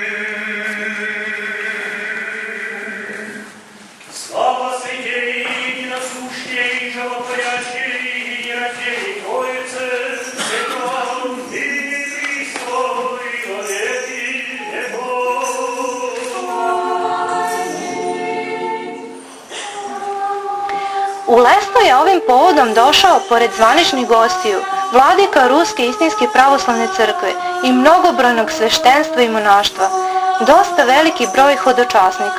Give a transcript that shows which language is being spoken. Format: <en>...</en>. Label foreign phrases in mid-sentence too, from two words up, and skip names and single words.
<cu>Слава святей единосущей, животворящей и нераздельной Троице, Святом имени Христовой во веки веков.</cu> <sr>U Lesno je ovim povodom došao, pored zvaničnih gostiju, vladika Ruske istinske pravoslavne crkve i mnogobrojnog sveštenstva i monaštva, dosta veliki broj hodočasnika.</sr>